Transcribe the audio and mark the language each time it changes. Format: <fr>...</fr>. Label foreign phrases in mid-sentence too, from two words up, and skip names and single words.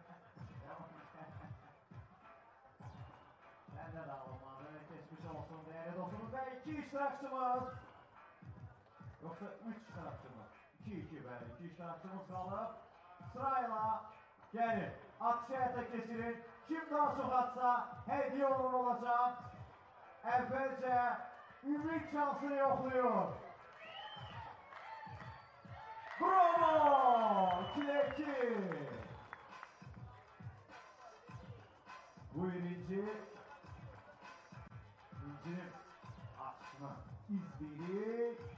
<az>Səndə də alınmadı, keçmiş olsun, dəyərli dostumuz və iki iştirakçımız. Yoxsa üç iştirakçımız. 2-2, bəli, iki iştirakçımız qalıb. Sırayla gəlir, atış həyata keçirir. Kim daha çox atsa, hədiyyə olur olacaq.</az> <tr>evvelce ümit şansını yokluyor. Bravo! 2'ye 2.</tr> <az>Bu birinci.</az> <tr>İnci'nin açma izleri.</tr>